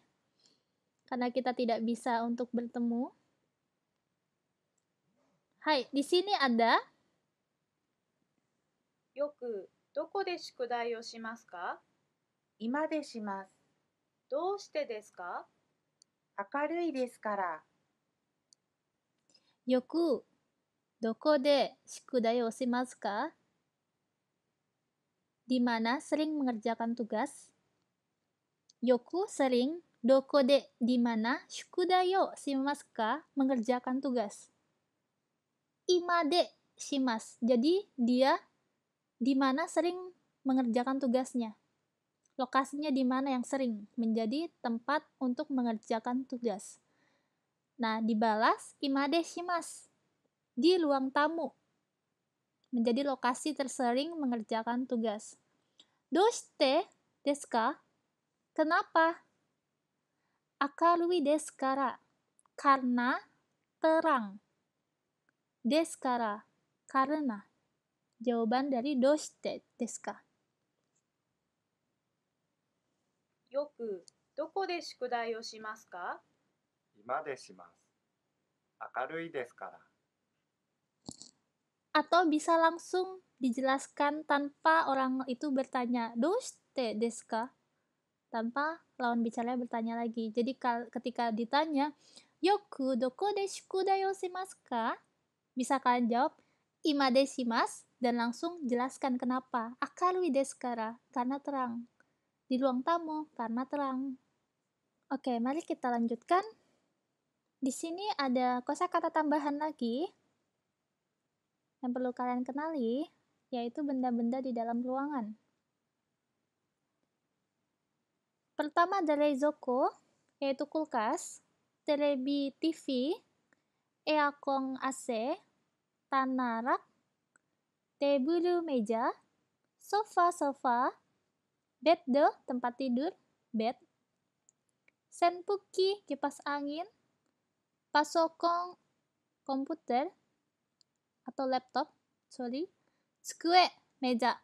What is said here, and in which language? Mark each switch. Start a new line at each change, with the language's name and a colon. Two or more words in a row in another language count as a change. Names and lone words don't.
Indonesian: Karena kita tidak bisa untuk bertemu. Hai, di sini ada
Japanese: よくどこで宿題をしますか？今でします。どうしてですか？明るいですから。よく どこ で 宿題 を します か?
Indonesian: Di mana sering mengerjakan tugas. Yoku sering,
Japanese: どこ で
Indonesian: di mana,
Japanese: 宿題 を します か?
Indonesian: Mengerjakan tugas.
Japanese: 今 で します.
Indonesian: Jadi dia di mana sering mengerjakan tugasnya. Lokasinya di mana yang sering menjadi tempat untuk mengerjakan tugas. Nah, dibalas
Japanese: 今で します,
Indonesian: di ruang tamu, menjadi lokasi tersering mengerjakan tugas.
Japanese: どうして です か? Kenapa? 明るい です から,
Indonesian: karena terang.
Japanese: です から,
Indonesian: karena. Jawaban dari
Japanese: どうして です か? よくどこで宿題をしますか？今でします。明るいですから。
Indonesian: Atau bisa langsung dijelaskan tanpa orang itu bertanya,
Japanese: どうして です か?
Indonesian: Tanpa lawan bicaranya bertanya lagi. Jadi ketika ditanya,
Japanese: よく どこ で 宿題 を します か?
Indonesian: Bisa kalian jawab,
Japanese: 今 で します,
Indonesian: dan langsung jelaskan kenapa.
Japanese: 明るい です から,
Indonesian: karena terang. Di ruang tamu, karena terang. Oke, mari kita lanjutkan. Di sini ada kosakata tambahan lagi yang perlu kalian kenali, yaitu benda-benda di dalam ruangan. Pertama ada reizoko, yaitu kulkas, telebi TV, eakon AC, tanah rak, teburu meja, sofa, bed, tempat tidur, bed, senpuki, kipas angin, pasokon, komputer, atau laptop, tsukue, meja.